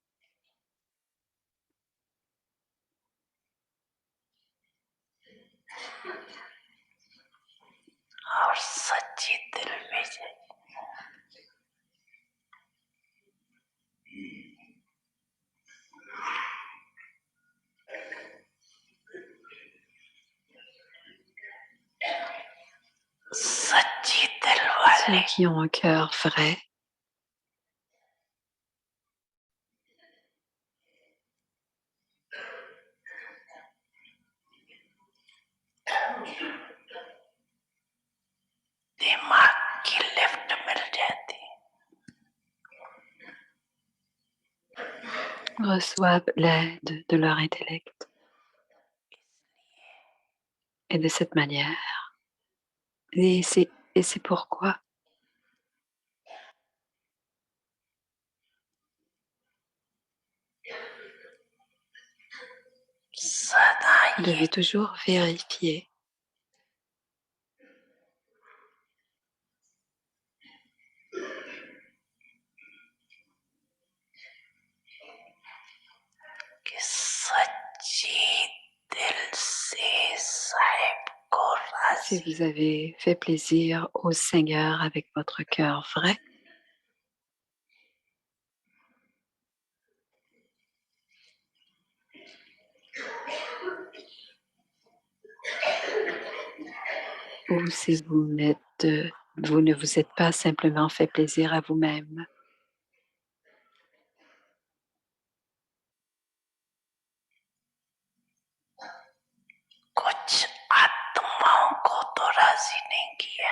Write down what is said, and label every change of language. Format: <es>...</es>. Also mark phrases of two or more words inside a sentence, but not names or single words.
<hi>और सच्ची दिल में चाहिए. सच्ची दिल वाले</hi> <fr>Ceux qui ont un cœur vrai</fr> <hi>दिमाग की लिफ्ट मिल जाती है.</hi> <fr>reçoivent l'aide de leur intellect. Et de cette manière, et c'est pourquoi</fr> <hi>सदा</hi> <fr>vous</fr> <hi>ये</hi> <fr>devez toujours vérifier</fr> <hi>कि सच्ची दिल से साहिब को</hi> <fr>si</fr> <hi>राजी</hi> <fr>vous avez fait plaisir au Seigneur avec votre cœur vrai. Ou si vous ne vous êtes pas simplement fait plaisir à vous-même.</fr> <hi>कुछ आत्माओं को तो राजी नहीं किया.</hi>